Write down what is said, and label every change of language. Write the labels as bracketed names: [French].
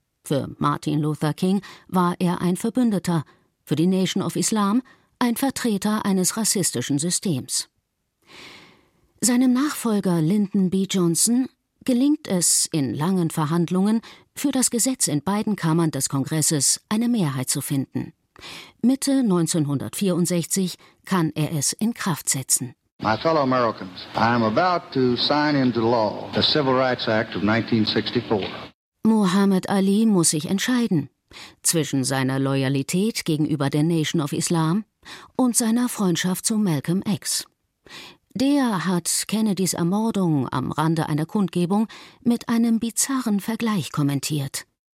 [German] Für Martin Luther King war er ein Verbündeter, für die Nation of Islam ein Vertreter eines rassistischen Systems. Seinem Nachfolger Lyndon B. Johnson gelingt es in langen Verhandlungen, für das Gesetz in beiden Kammern des Kongresses eine Mehrheit zu finden. Mitte 1964 kann er es in Kraft setzen. [English] My fellow Americans, I am about to sign into law the Civil Rights Act of 1964. [German] Muhammad Ali muss sich entscheiden zwischen seiner Loyalität gegenüber der Nation of Islam und seiner Freundschaft zu Malcolm X. Der hat Kennedys Ermordung am Rande einer Kundgebung mit einem bizarren Vergleich kommentiert.